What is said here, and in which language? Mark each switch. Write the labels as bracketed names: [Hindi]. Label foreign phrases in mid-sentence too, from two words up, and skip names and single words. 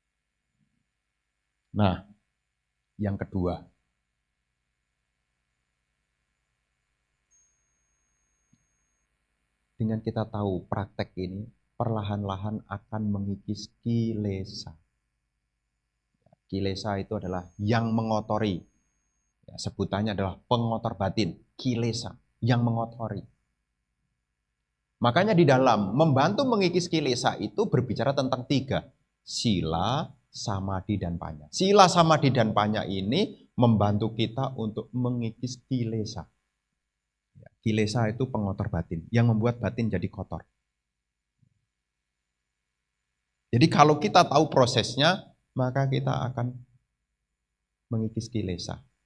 [Indonesian] Nah, yang kedua, dengan kita tahu praktek ini, perlahan-lahan akan mengikis kilesa. Kilesa itu adalah yang mengotori. Ya, sebutannya adalah pengotor batin, kilesa, yang mengotori. Makanya di dalam membantu mengikis kilesa itu berbicara tentang 3. [Pali] Sila, samadhi, dan panya. Sila, samadhi, [Indonesian] dan panya ini membantu kita untuk mengikis kilesa. Kilesa itu pengotor batin, yang membuat batin jadi kotor. Jadi kalau kita tahu prosesnya, maka kita akan mengikis kilesa.